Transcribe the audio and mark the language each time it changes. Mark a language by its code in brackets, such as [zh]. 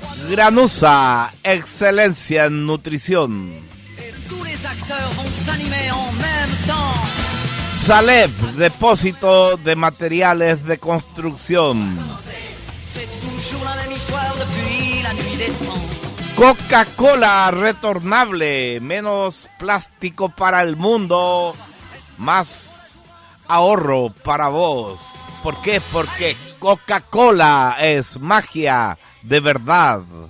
[es] Granusa, excelencia en nutrición. [fr] Et tous les acteurs vont s'animer en même temps. [es] Salep, depósito de materiales de construcción. [fr] C'est toujours la même histoire depuis la nuit des temps. [es] Coca-Cola retornable, menos plástico para el mundo, más ahorro para vos. ¿Por qué? Porque Coca-Cola es magia de verdad.